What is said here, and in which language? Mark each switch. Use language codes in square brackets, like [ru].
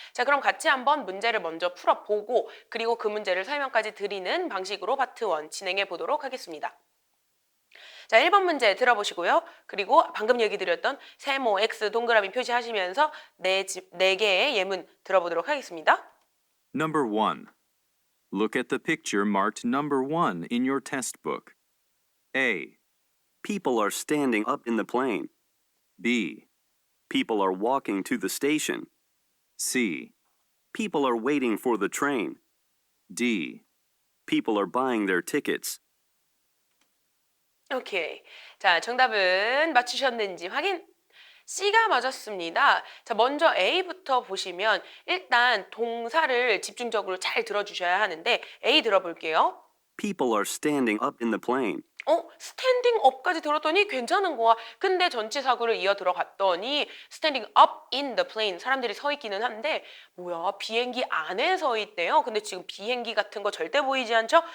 [ko] 자, 그럼 같이 한번 문제를 먼저 풀어보고 그리고 그 문제를 설명까지 드리는 방식으로 파트 1 진행해 보도록 하겠습니다. 자, 1번 문제 들어보시고요. 그리고 방금 얘기 드렸던 세모, X, 동그라미 표시하시면서 네 개의 예문 들어보도록 하겠습니다. [en] Number 1. Look at the picture marked number 1 in your test book. A. People are standing up in the plane. B. People are walking to the station. C. People are waiting for the train. D. People are buying their tickets. [ko] 오케이. 자, 정답은 맞추셨는지 확인. C가 맞았습니다. 자, 먼저 A부터 보시면 일단 동사를 집중적으로 잘 들어주셔야 하는데 A 들어볼게요. [en] People are standing up in the plane. [ko] 스탠딩 업까지 들었더니 괜찮은 거야. 근데 전치사구를 이어 들어갔더니 스탠딩 [en] up in the plane [ko] 사람들이 서 있기는 한데 뭐야 비행기 안에 서 있대요. 근데 지금 비행기 같은 거 절대 보이지 않죠?